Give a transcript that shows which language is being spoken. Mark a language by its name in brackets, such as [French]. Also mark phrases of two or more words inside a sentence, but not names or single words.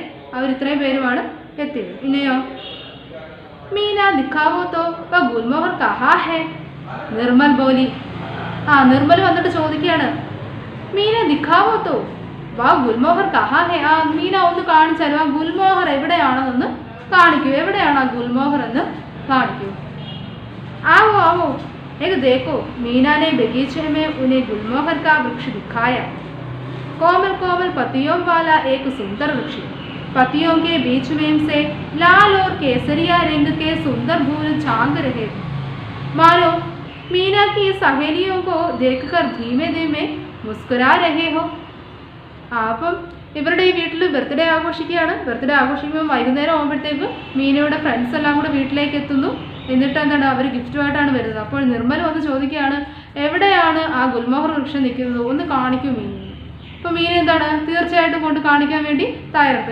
[Malayalam] അവർ ഇത്രയും പേരുമാണ് എത്തിയത്. പിന്നെയോ [Hindi] मीना दिखाओ तो गुलमोहर कहाँ है. निर्मल बोली. [Malayalam] നിർമ്മൽ വന്നിട്ട് ചോദിക്കുകയാണ്, [Hindi] मीना दिखाओ तो गुलमोहर कहाँ है. [Malayalam] മീന ഒന്ന് കാണിച്ചാലും ആ ഗുൽമോഹർ എവിടെയാണെന്നൊന്ന് കാണിക്കൂ, എവിടെയാണ് ആ ഗുൽമോഹർ എന്ന് കാണിക്കൂ. [Hindi] आओ आओ एक देखो, मीना ने बगीचे में उन्हें गुलमोहर का वृक्ष दिखाया. कोमल कोमल पत्तियों वाला एक सुंदर वृक्ष. पत्तियों के बीच में से लाल और केसरिया रंग के सुंदर फूल झांक रहे थे. मानो मीना की सहेलियों को देखकर धीमे धीमे मुस्कुरा रहे हो. [Malayalam] അപ്പം ഇവരുടെ ഈ വീട്ടിൽ ബർത്ത്ഡേ ആഘോഷിക്കുകയാണ്. ബർത്ത്ഡേ ആഘോഷിക്കുമ്പോൾ വൈകുന്നേരം ആകുമ്പോഴത്തേക്ക് മീനയുടെ ഫ്രണ്ട്സ് എല്ലാം കൂടെ വീട്ടിലേക്ക് എത്തുന്നു. എന്നിട്ട് എന്താണ്, അവർ ഗിഫ്റ്റുമായിട്ടാണ് വരുന്നത്. അപ്പോൾ നിർമ്മൽ വന്ന് ചോദിക്കുകയാണ്, എവിടെയാണ് ആ ഗുൽമോഹർ വൃക്ഷം നിൽക്കുന്നത്, ഒന്ന് കാണിക്കൂ മീന. അപ്പോൾ മീന എന്താണ്, തീർച്ചയായിട്ടും കൊണ്ട് കാണിക്കാൻ വേണ്ടി തയ്യാറെടുത്ത്.